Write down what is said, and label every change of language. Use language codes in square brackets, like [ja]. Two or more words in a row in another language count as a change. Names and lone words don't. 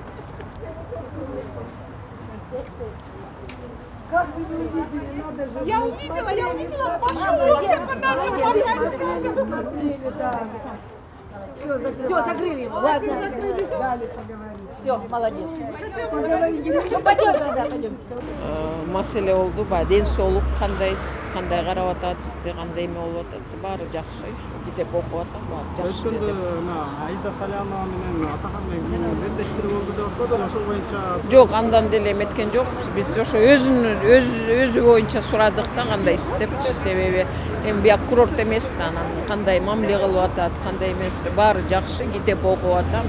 [ru] Как вы не увидели, надо же. Я увидела, пошел. Молодец, Как он начал молодец. помогать. Смотрели, да. Все, закрыли его. Ладно. Дали поговорить. Все, молодец. Ну, пойдемте. [ky] Маселе болду баягы ден соолук кандай карап атасыздар, кандай эме болуп атат, баары жакшы, китеп окуп атам, баары жакшы Өткөндө деп. Аида Салянова менен Атакан менен беттештири болду деп атпадыбы, ошол боюнча Жок, андан деле эметкен жокпуз. Биз ошо өзү боюнча сурадык да кандайсыз депчи, себеби эми бияк курорт эмес да, анан кандай мамиле кылып атат, кандай эмес, баары жакшы, китеп окуп атам.